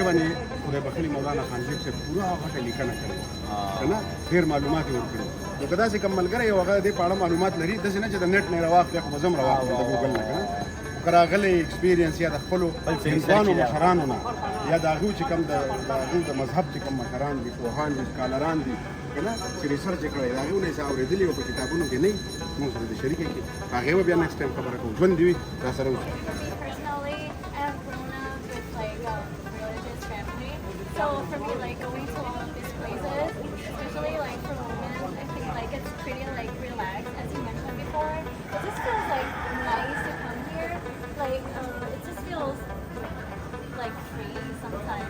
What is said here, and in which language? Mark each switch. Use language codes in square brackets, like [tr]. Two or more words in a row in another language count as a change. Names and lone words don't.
[ps] باندې خدای بخښلي مولانا خانزیب سے پورا هغه لیکنه کړې کنه ډېر معلومات ورکړي نو که داسې کوم ملګری یو هغه دې په اړه معلومات لري داسې نه چې د نیټ نه راواخلي خو به زه هم راواخلم د ګوګل نه کنه که راغلی ایکسپیرینس یا د خپلو هندوانو مشرانو نه یا د هغوی چې کوم د هغوی د مذهب چې کوم مشران دي پوهان دي سکالران دي کنه چې ریسرچ یې کړی د هغوی نه یې څه اورېدلي او په کتابونو کې نه موږ سره د شریکه کې هغې به بیا [en] next time [ps] خبره کوو ژوند دې وي را سره اوسه [en] So for me, like going to all of these places, especially like for women, I think like it's pretty like relaxed, as you mentioned before. It just feels like nice to come here. Like it just feels like free sometimes.